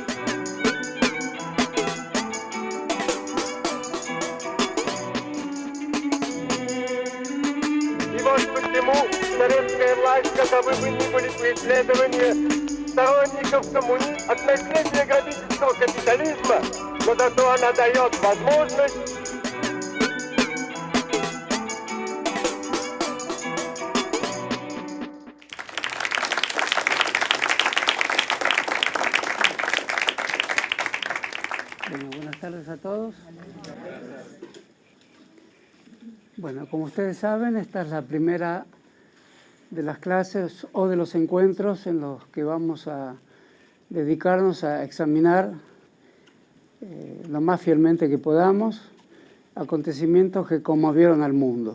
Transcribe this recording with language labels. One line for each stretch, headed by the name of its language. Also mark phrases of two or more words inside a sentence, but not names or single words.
Russian: И вот почему советская власть, каковы бы ни были преследования сторонников от наследия грабительского капитализма, но зато она дает возможность
Spanish: Bueno, buenas tardes a todos. Bueno, como ustedes saben, esta es la primera de las clases o de los encuentros en los que vamos a dedicarnos a examinar lo más fielmente que podamos acontecimientos que conmovieron al mundo.